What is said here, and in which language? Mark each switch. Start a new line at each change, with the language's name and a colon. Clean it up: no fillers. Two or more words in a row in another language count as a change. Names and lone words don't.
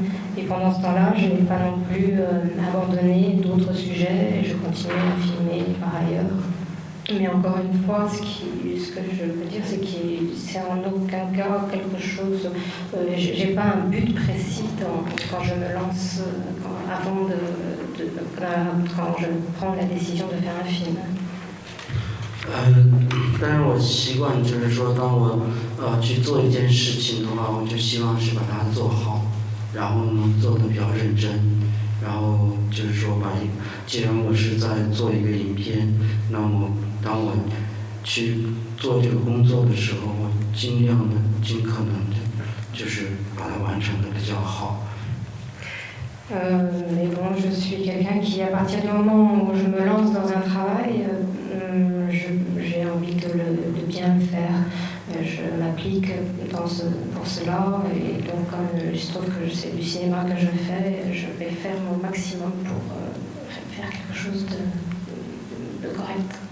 French: Et pendant ce temps-là, je n'ai pas non plus abandonné d'autres sujets et je continue à filmer par ailleurs. Mais encore une fois, ce que je veux dire, c'est que c'est en aucun cas quelque chose. J'ai pas un but précis quand je me lance, quand je prends la décision de faire un film.
Chinese: 但是我习惯就是说，当我去做一件事情的话，我就希望是把它做好，然后呢做得比较认真，然后就是说既然我是在做一个影片，那么当我去做这个工作的时候，我尽可能的，就是把它完成的比较好。
French: Mais bon, je suis quelqu'un qui, à partir du moment où je me lance dans un travail, j'ai envie de bien le faire. Je m'applique pour cela et donc comme il se trouve que c'est du cinéma que je fais, je vais faire mon maximum pour faire quelque chose de correct.